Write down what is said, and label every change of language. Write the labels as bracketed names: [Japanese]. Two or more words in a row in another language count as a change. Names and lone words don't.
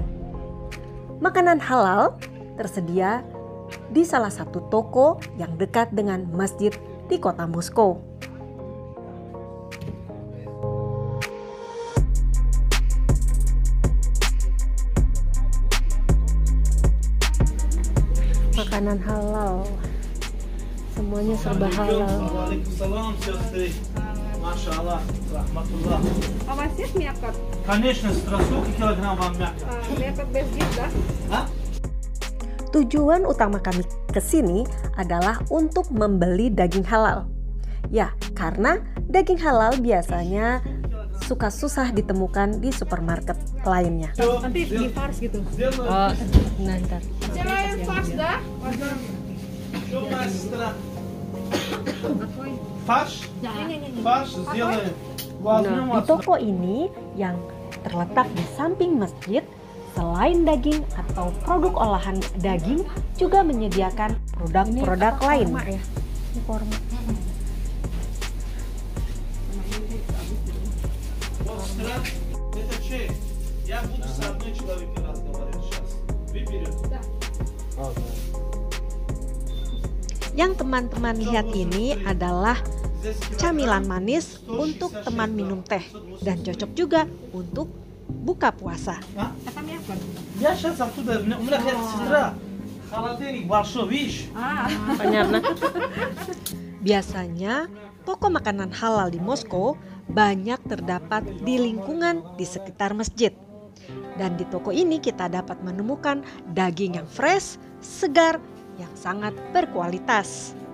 [Indonesian] Makanan halal tersedia di salah satu toko yang dekat dengan masjid di kota Moskow. Makanan halal, semuanya serba halal. [Russian] Waalaikumsalam, сестры. [Arabic] ما شاء الله، رحمة الله. [Russian] А у вас есть мякоть? Конечно, сколько килограмм вам мякоть? Мякоть без жира, да? [Indonesian] Tujuan utama kami ke sini adalah untuk membeli daging halal. Ya, karena daging halal biasanya suka susah ditemukan di supermarket lainnya. Nanti di fars gitu. Oh, nanti. [Russian] Сделаем фарш, да? Что у нас, сестра? Фарш? Фарш сделаем. Возьмем [Indonesian] Nah, di toko ini yang terletak di samping masjid, selain daging atau produk olahan daging, juga menyediakan produk-produk lain. Ya? Ini korma. [Russian] Сестра, это чей? Я буду с одной человеком разговаривать сейчас. Вы берете? [Indonesian] Yang teman-teman lihat ini adalah camilan manis untuk teman minum teh dan cocok juga untuk buka puasa. [Russian] Это мякоть. Я сейчас оттуда, у меня сестра. Холодильник большой, видишь? Понятно. [Indonesian] Biasanya toko makanan halal di Moskow banyak terdapat di lingkungan di sekitar masjid. Dan di toko ini kita dapat menemukan daging yang fresh, segar, yang sangat berkualitas.